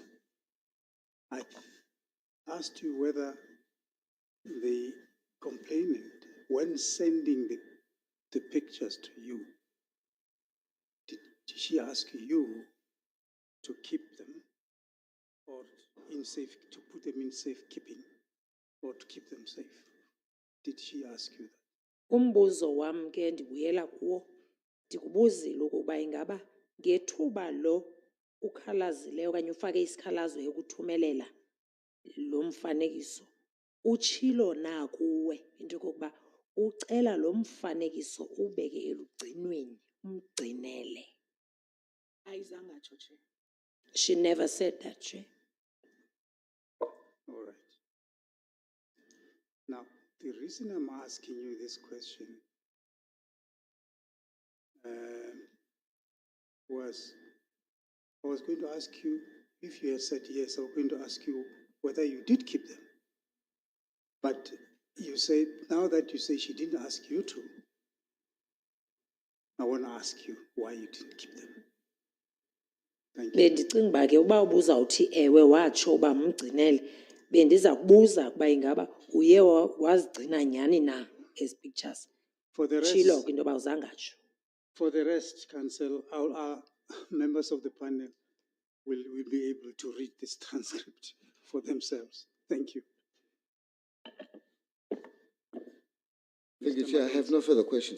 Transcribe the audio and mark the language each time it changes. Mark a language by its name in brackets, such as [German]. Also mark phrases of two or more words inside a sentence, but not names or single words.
[English] I asked you whether the complainant, when sending the pictures to you, did she ask you to keep them or to put them in safekeeping or to keep them safe? Did she ask you that? [Xhosa] Umbuzo wam ke ndibuyela kuwo ndikubuzile ukuba ingaba ngethuba lo ukhalazileyo okanye ufake isikhalazo ekuthumelela lo mfanekiso utshilo na kuwe into yokokuba ucela lo mfanekiso ubeke elugcinweni umgcinele. Ayizange atsho, Chair. [English] She never said that, Chair. All right. Now, the reason I'm asking you this question was I was going to ask you, if you had said yes, I was going to ask you whether you did keep them. But you said, now that you say she didn't ask you to, I want to ask you why you didn't keep them. Thank you. [Xhosa] Bendicinga uba ke uba ubuzawuthi ewe watsho uba mgcinele bendiza kubuza ukuba ingaba uye wazigcina nyhani na ezi pictures. [English] For the [Xhosa] Tshilo [English] rest, [Xhosa] ke into yoba uzangatsho. [English] for the rest, Council, our members of the panel will be able to read this transcript for themselves. Thank you. Thank you, Chair. I have no further questions.